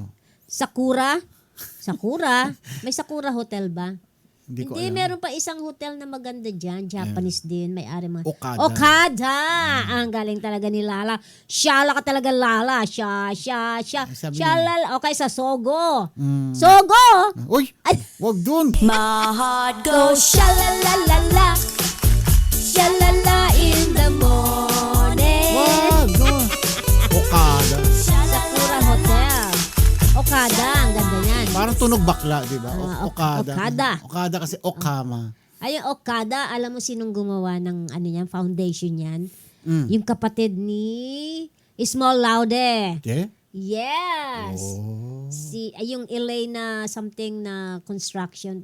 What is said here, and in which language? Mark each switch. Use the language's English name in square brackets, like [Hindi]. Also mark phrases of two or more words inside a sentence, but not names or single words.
[Filipino] Sakura. May Sakura Hotel ba? Hindi ko Hindi, alam. meron pa isang hotel na maganda dyan. Japanese din. May-ari mga... Okada. Okada! Ang galing talaga ni Lala. Shala ka talaga, Lala. Siya. Sabi Shalala. Okay, sa Sogo. Mm. Sogo! Uy! Ay! Wag dun! [English] My heart goes Shalalala. Shalala in the morning. [Filipino] Wag! Dun! Okada. Sakura Hotel. Okada. Ang ganda yan. Parang tunog bakla, di ba? Okada. Okada. Okada kasi Okama. Ay, yung Okada, alam mo sinong gumawa ng ano yan, foundation yan? Mm. Yung kapatid ni Small Laude. Okay? Yes! Oh. Yung Elena something na construction.